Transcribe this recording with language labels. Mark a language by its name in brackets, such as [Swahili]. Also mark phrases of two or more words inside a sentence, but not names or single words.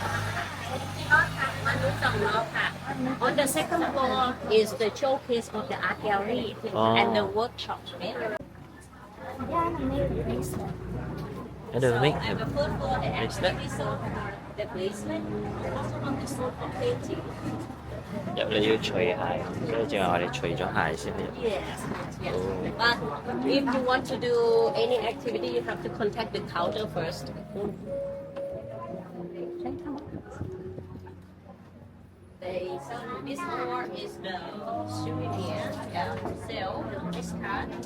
[English] On the second floor is the showcase of the art gallery and the workshop. And the make At the first floor, the bracelet. activity zone, the bracelet, also on the zone for painting. [Cantonese] 入嚟要除鞋，跟住正話我哋除咗鞋先咧。 [English] Yes, yes. But if you want to do any activity, you have to contact the counter first. This floor is the souvenir, yeah, sale, this card.